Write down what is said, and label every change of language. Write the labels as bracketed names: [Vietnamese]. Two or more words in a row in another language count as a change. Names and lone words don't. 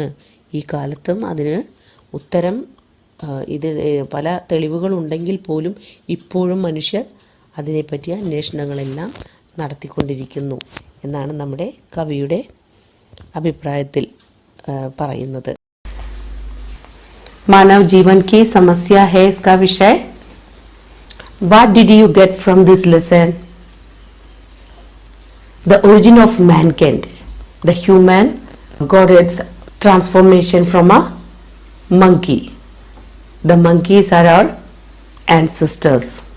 [Malayalam] ഈ കാലത്തും അതിന് ഉത്തരം, ഇത് പല തെളിവുകളുണ്ടെങ്കിൽ പോലും ഇപ്പോഴും മനുഷ്യർ അതിനെപ്പറ്റിയ അന്വേഷണങ്ങളെല്ലാം നടത്തിക്കൊണ്ടിരിക്കുന്നു എന്നാണ് നമ്മുടെ കവിയുടെ അഭിപ്രായത്തിൽ പറയുന്നത്. [Hindi] मानव जीवन की समस्या है इसका विषय. [English] What did you get from this lesson? The origin of mankind. The human got its transformation from a monkey. The monkeys are our ancestors.